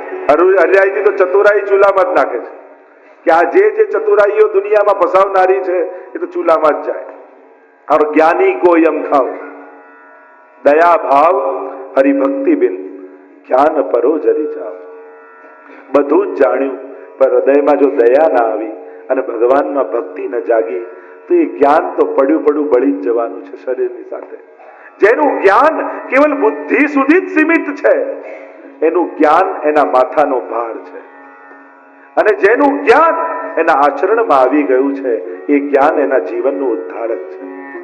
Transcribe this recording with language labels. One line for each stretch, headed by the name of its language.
Gujarati: હરિરાયજી તો ચતુરાઈ ચૂલામાં જ નાખે છે કે આ જે ચતુરાઈઓ દુનિયામાં ફસાવનારી છે એ તો ચૂલામાં જ જાય.
Hindi: और ज्ञानी को यम खाओ, दया भाव हरिभक्ति बिन ज्ञान परो जरी जाओ.
Gujarati: બધું જ જાણ્યું પણ હૃદયમાં જો દયા ના આવી અને ભગવાનમાં ભક્તિ ન જાગી, તો એ જ્ઞાન તો પડ્યું બળી જ જવાનું છે શરીરની સાથે. જેનું જ્ઞાન કેવલ બુદ્ધિ સુધી જ સીમિત છે, એનું જ્ઞાન એના માથાનો ભાર છે, અને જેનું જ્ઞાન એના આચરણમાં આવી ગયું છે, એ જ્ઞાન એના જીવનનું ઉદ્ધારક છે.